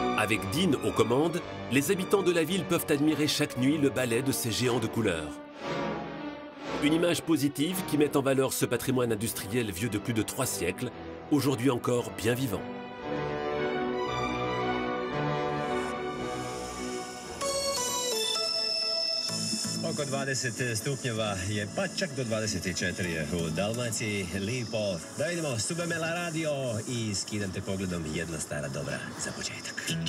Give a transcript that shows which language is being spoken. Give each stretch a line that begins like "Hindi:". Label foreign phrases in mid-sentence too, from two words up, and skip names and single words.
French: Avec Dean aux commandes, les habitants de la ville peuvent admirer chaque nuit le ballet de ces géants de couleur. Une image positive qui met en valeur ce patrimoine industriel vieux de plus de 3 siècles, aujourd'hui encore bien vivant.
Croatian: Oko 20 stupnjeva je pa čak do 24 u Dalmaciji. Lipo. Da vidimo, Subemela radio i skidam te pogledom jedna stara dobra za početak.